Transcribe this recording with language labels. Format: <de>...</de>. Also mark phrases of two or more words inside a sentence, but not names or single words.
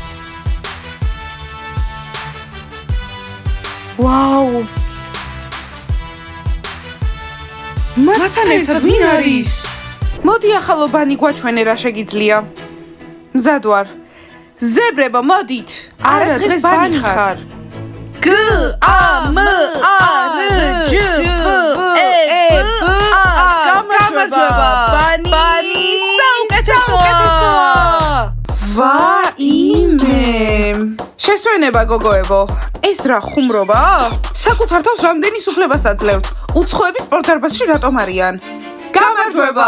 <ka>ვაუ. მათთან ერთად ვინ არის? მოდი ახალობანი გვაჩვენე რა შეგიძლია. მზად ვარ. ზებრებო, მოდით. არა, დღეს ბანი ხარ. G A M A R J E B A გამარჯვება. ბანი საუკეთესოა. ვაიმე. შესვენება გოგოებო. ეს რა ხუმრობაა? საკუთარ თავს რამდენის უფლებას აძლევთ? უცხოები სპორტ დარბაზში რატომ არიან? გამარჯვება.</ka>